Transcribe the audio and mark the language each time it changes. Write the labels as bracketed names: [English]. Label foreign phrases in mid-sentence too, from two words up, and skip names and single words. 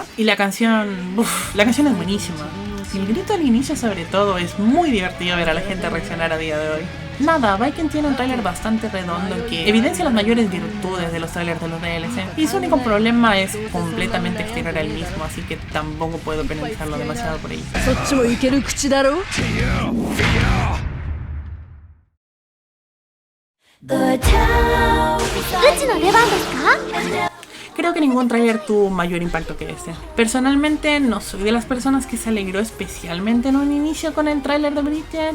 [Spanish] Y la canción es buenísima. El grito al inicio sobre todo es muy divertido ver a la gente reaccionar a día de hoy. Nada, Viken tiene un tráiler bastante redondo que evidencia las mayores virtudes de los trailers de los DLC. Y su único problema es completamente exterior al mismo, así que tampoco puedo penalizarlo demasiado por ello. [Japanese] そっちもいける口だろ [Spanish] Creo que ningún tráiler tuvo mayor impacto que este. Personalmente no soy de las personas que se alegró especialmente en un inicio con el tráiler de Bridget.